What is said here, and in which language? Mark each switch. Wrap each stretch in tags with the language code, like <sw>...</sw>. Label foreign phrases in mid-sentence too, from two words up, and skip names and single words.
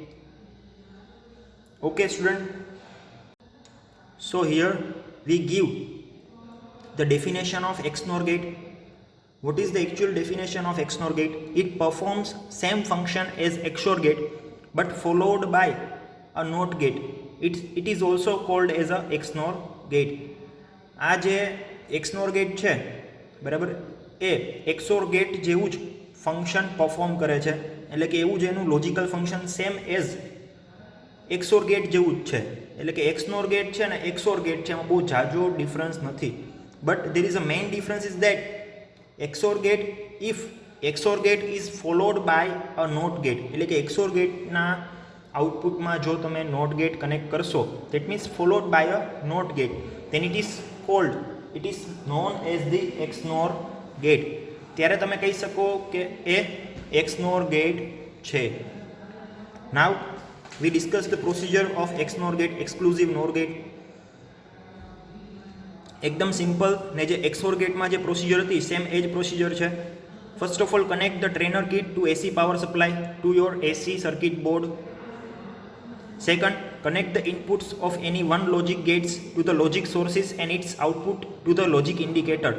<en>Okay student, so here we give the definition of XNOR gate. What is the actual definition of XNOR gate? It performs same function as XOR gate but followed by a NOT gate. It is also called as a XNOR gate.</en> <gu>આ જે</gu> <en>XNOR gate</en> <gu>છે બરાબર એ</gu> <en>XOR gate</en> <gu>જેવું જ</gu> <en>function perform</en> <gu>કરે છે, એટલે કે એવું જ એનું</gu> <en>logical function same as XOR gate</en> <gu>જેવું જ છે. એટલે કે</gu> <en>XNOR gate</en> <gu>છે ને</gu> <en>XOR gate</en> <gu>છે એમાં બહુ ઝાઝો ડિફરન્સ નથી.</gu> <en>But there is a main difference is that XOR gate, if XOR gate is followed by a NOT gate,</en> <gu>એટલે કે</gu> <en>XOR gate</en> <gu>ના આઉટપુટમાં જો તમે</gu> <en>NOT gate connect</en> <gu>કરશો,</gu> <en>that means followed by a NOT gate, then it is known as the XNOR gate.</en> <gu>ત્યારે તમે કહી શકો કે એ</gu> <en>XNOR gate</en> <gu>છે.</gu> <en>Now we discuss the procedure of XNOR gate, exclusive NOR gate.</en> <gu>એકદમ સિમ્પલ ને જે</gu> <en>XOR gateમાં</en> <gu>જે પ્રોસિજર હતી સેમ એ જ પ્રોસિજર છે.</gu> <en>first of all connect the trainer kit to AC power supply to your AC circuit board. second, connect the inputs of any one logic gates to the logic sources and its output to the logic indicator.</en>